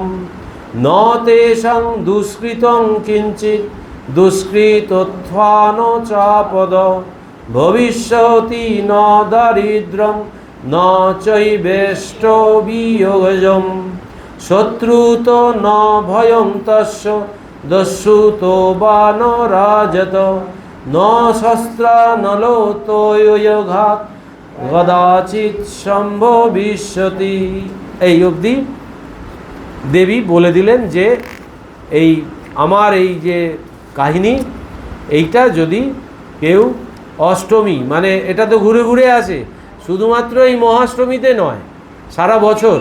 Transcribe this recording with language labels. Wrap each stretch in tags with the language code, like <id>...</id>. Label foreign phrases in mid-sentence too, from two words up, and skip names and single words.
<sa>ন তেষাং দুষ্কৃতং কিঞ্চিৎ দুষ্কৃতোত্থান চাপদ ভবিষ্যতি ন দারিদ্র্যং ন চৈবেষ্ট বিয়োগজম শত্রুত ন ভয়ং তস্য দস্যুতো বা ন রাজত ন শস্ত্রানলোতয়োঘাত কদাচিৎ সম্ভবিষ্যতি।</sa> <bn>এই অবধি দেবী বলে দিলেন যে এই আমার এই যে কাহিনী এইটা যদি কেউ অষ্টমী, মানে এটা তো ঘুরে ঘুরে আসে, শুধুমাত্র এই মহাষ্টমীতে নয়, সারা বছর।</bn>